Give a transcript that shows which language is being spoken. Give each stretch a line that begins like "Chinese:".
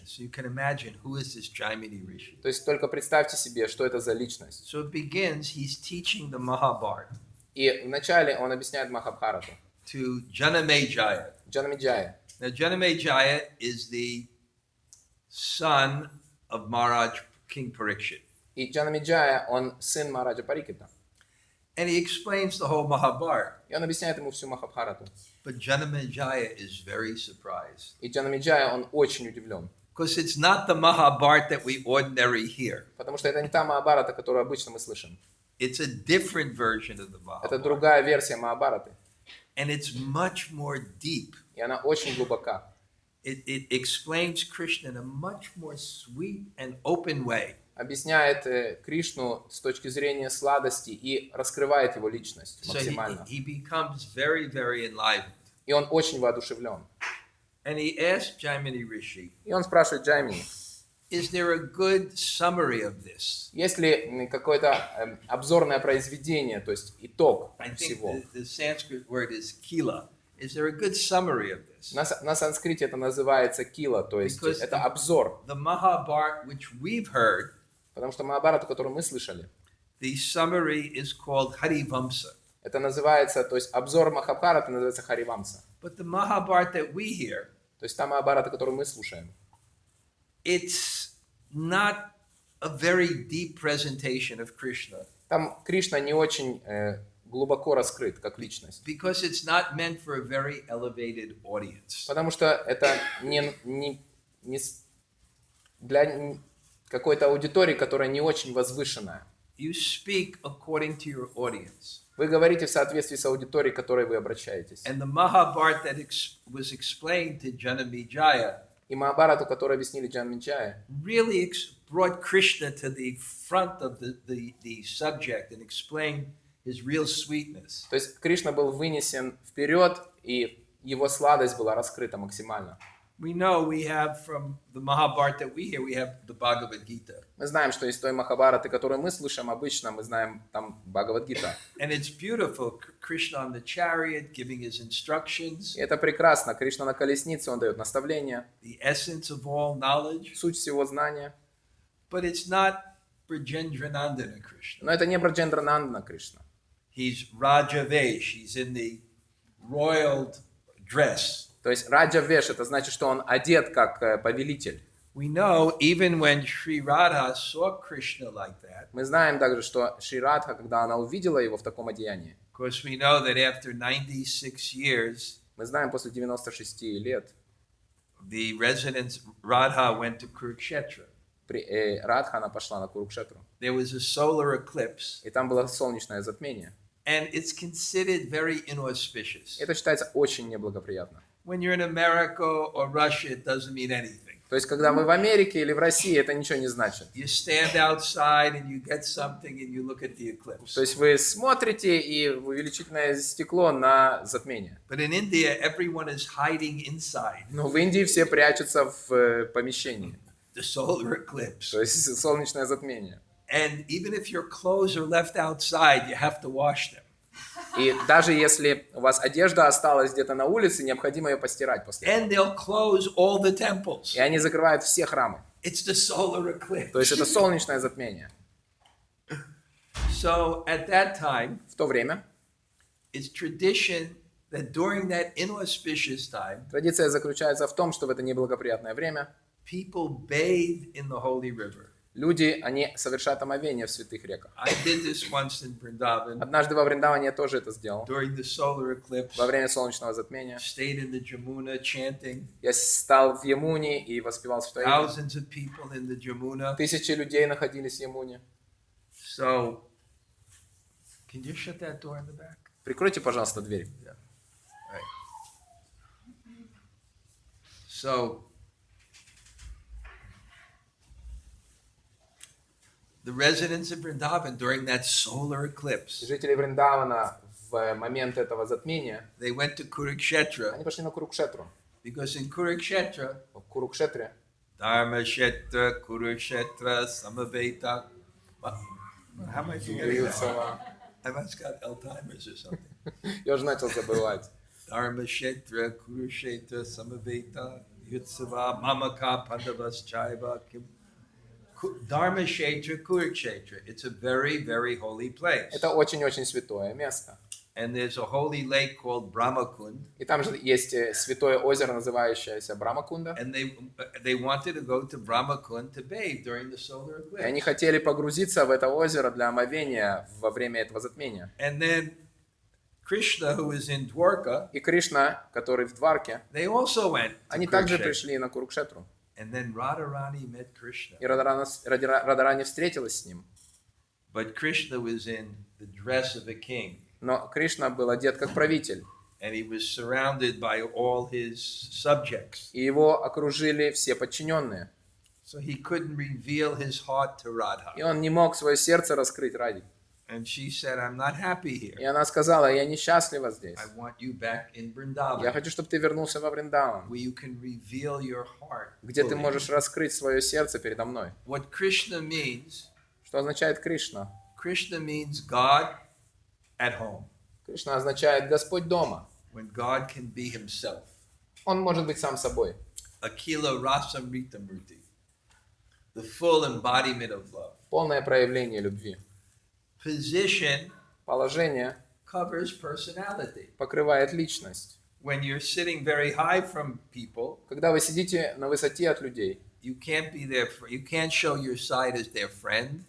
English: So you can imagine who is this Jaimini Rishi.
Russian: То есть только представьте себе, что это за личность.
English: So it begins, he's teaching the Mahabharata
Russian: И вначале он объясняет Махабхарату,
English: to Janamejaya.
Russian: Джанамеджая.
English: Now Janamejaya is the son of Maharaj King Parikshit.
Russian: И Джанамеджая, он сын Махараджа Парикита.
English: And he explains the whole Mahabharata.
Russian: И он объясняет ему всю Махабхарату.
English: But Janamejaya is very surprised.
Russian: И Джанамеджая, он очень удивлен.
English: Because it's not the Mahabharata that we ordinarily hear.
Russian: Потому что это не та Махабхарата, которую обычно мы слышим.
English: It's a different version of the
Russian: Это
English: Mahabharata.
Russian: другая версия Махабхараты.
English: And it's much more deep.
Russian: И она очень глубока.
English: It explains Krishna in a much more sweet and open way.
Russian: Объясняет Кришну с точки зрения сладости и раскрывает его личность
English: So
Russian: максимально.
English: he becomes very, very enlivened.
Russian: И он очень воодушевлен.
English: And he asked Jaimini Rishi,
Russian: И он спрашивает Джаймини,
English: is there a good summary of this?
Russian: есть ли какое-то обзорное произведение, то есть итог
English: I think
Russian: всего.
English: the Sanskrit word is kila. Is there a good summary of this?
Russian: На санскрите это называется кила, то есть
English: Because
Russian: это обзор.
English: The Mahabharata, which we've heard,
Russian: Потому что Махабхарату, которую мы слышали,
English: the summary is called Harivamsa.
Russian: это называется, то есть обзор Махабхараты называется Харивамса.
English: But the Mahabharata that we hear,
Russian: То есть та Махабхарата, которую мы слушаем,
English: it's not a very deep presentation of Krishna
Russian: там Кришна не очень глубоко раскрыт как личность.
English: because it's not meant for a very elevated audience.
Russian: Потому что это не для какой-то аудитории, которая не очень возвышенная.
English: You speak according to your audience.
Russian: Вы говорите в соответствии с аудиторией, к которой вы обращаетесь.
English: And the Mahabharata that was explained to Janamejaya
Russian: И Махабхарату, которую объяснили Джанамеджая,
English: really brought Krishna to the front of the subject and explained his real sweetness.
Russian: то есть Кришна был вынесен вперед, и его сладость была раскрыта максимально.
English: We know we have from the Mahabharata that we hear, we have the Bhagavad Gita.
Russian: Мы знаем, что из той Махабхараты, которую мы слышим обычно, мы знаем там Бхагавад-гита.
English: And it's beautiful. Krishna on the chariot giving his instructions,
Russian: И это прекрасно. Кришна на колеснице, он дает наставления,
English: the essence of all knowledge.
Russian: суть всего знания.
English: But it's not Brajendranandana Krishna.
Russian: Но это не Браджендранандана Кришна.
English: He's Rajavesh. He's in the royal dress.
Russian: То есть Раджа Веш, это значит, что он одет как повелитель.
English: We know even when Sri Radha saw Krishna like that,
Russian: Мы знаем также, что Шри Радха, когда она увидела его в таком одеянии,
English: of course we know that after 96 years,
Russian: мы знаем, после 96 лет
English: the residents, Radha went to Kurukshetra.
Russian: Радха, она пошла на Курукшетру.
English: There was a solar eclipse,
Russian: И там было солнечное затмение.
English: and it's considered very inauspicious.
Russian: Это считается очень неблагоприятно.
English: When you're in America or Russia, it doesn't mean anything.
Russian: То есть, когда вы в Америке или в России, это ничего не значит.
English: You stand outside and you get something and you look at the eclipse.
Russian: То есть, вы смотрите и в увеличительное стекло на затмение.
English: But in India, everyone is hiding inside
Russian: Но в Индии все прячутся в помещении.
English: the solar eclipse.
Russian: То есть, солнечное затмение.
English: And even if your clothes are left outside, you have to wash them.
Russian: И даже если у вас одежда осталась где-то на улице, необходимо ее постирать после этого.
English: And they'll close all the temples.
Russian: И они закрывают все храмы.
English: It's the solar
Russian: То есть,
English: eclipse.
Russian: это солнечное затмение.
English: So at that time,
Russian: В то время
English: it's tradition that during that inauspicious time,
Russian: традиция заключается в том, что в это неблагоприятное время
English: people bathe in the holy river.
Russian: люди, они совершают омовение в святых реках.
English: I did this once in Vrindavan
Russian: Однажды во Вриндаване я тоже это сделал.
English: during the solar eclipse.
Russian: Во время солнечного затмения.
English: Stayed in the Jamuna chanting.
Russian: Я стал в Ямуне и воспевал Святое имя.
English: Thousands of people in the Jamuna.
Russian: Тысячи людей находились в Ямуне.
English: So, can you shut that door in the back?
Russian: Прикройте, пожалуйста, дверь.
English: Right. So, the residents of Vrindavan during that solar eclipse,
Russian: Жители Вриндавана в момент этого затмения,
English: they went to Kurukshetra
Russian: они пошли на Курукшетру.
English: because in Kurukshetra,
Russian: В Курукшетре
Sanskrit: Dharmashetra, Kurukshetra, Samaveta.
English: How am I forgetting that? I must got Alzheimer's or something.
Russian: я уже начал забывать.
Sanskrit: Dharmashetra, Kurukshetra, Samaveta, Yutsava, Mamaka, Pandavas, Chaiva, Kim. Dharmashetra, Kurukshetra.
English: It's a very, very holy place.
Russian: Это очень-очень святое место.
English: And there's a holy lake called Brahmakund.
Russian: И там же есть святое озеро, называющееся Брамакунда.
English: And they wanted to go to Brahmakund to bathe during the solar
Russian: И они хотели погрузиться в это озеро для омовения во время этого затмения.
English: And then Krishna, who is in Dwarka,
Russian: И Кришна, который в Дварке,
English: they also went to
Russian: они также
English: Kurukshetra.
Russian: пришли на Курукшетру.
English: And then Radharani met Krishna.
Russian: И Радарани встретилась с ним.
English: But Krishna was in the dress of a king.
Russian: Но Кришна был одет как правитель.
English: And he was surrounded by all his subjects.
Russian: И его окружили все подчиненные.
English: So he couldn't reveal his heart to Radha.
Russian: И он не мог свое сердце раскрыть Раде.
English: And she said, I'm not happy
Russian: И
English: here.
Russian: она сказала, я несчастлива здесь.
English: I want you back in
Russian: Я
English: Vrindavan,
Russian: хочу, чтобы ты вернулся во Вриндаван,
English: where you can reveal your heart.
Russian: где ты
English: fully."
Russian: можешь раскрыть свое сердце передо мной.
English: What Krishna means,
Russian: Что означает Кришна?
English: Krishna means God at home,
Russian: Кришна означает Господь дома.
English: when God can be himself.
Russian: Он может быть сам собой.
Sanskrit: Akila Rasamrita Murti,
English: the full embodiment of love.
Russian: Полное проявление любви.
English: Position
Russian: Положение
English: covers personality.
Russian: покрывает личность.
English: When you're sitting very high from people,
Russian: Когда вы сидите на высоте от людей,
English: you can't be their you can't show your side as their friend.